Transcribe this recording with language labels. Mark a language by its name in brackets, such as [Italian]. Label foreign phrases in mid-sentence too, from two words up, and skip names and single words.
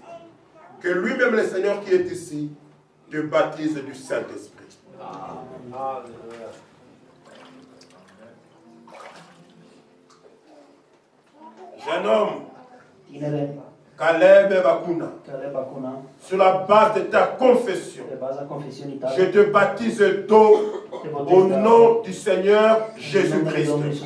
[French] Que lui-même, le Seigneur qui est ici, te baptise du Saint-Esprit. Jeune homme, [Romanian] Tinere, [French] Caleb Bakuna, [Romanian] Caleb Bakuna, [French] sur la base de ta confession, [Romanian] pe baza confesiunii [French] je [Romanian] tale, [French] te baptise d'eau [Romanian] te [French] au [Romanian] botez de apă [French] nom du Seigneur [Romanian] în numele Domnului [French] Jésus-Christ.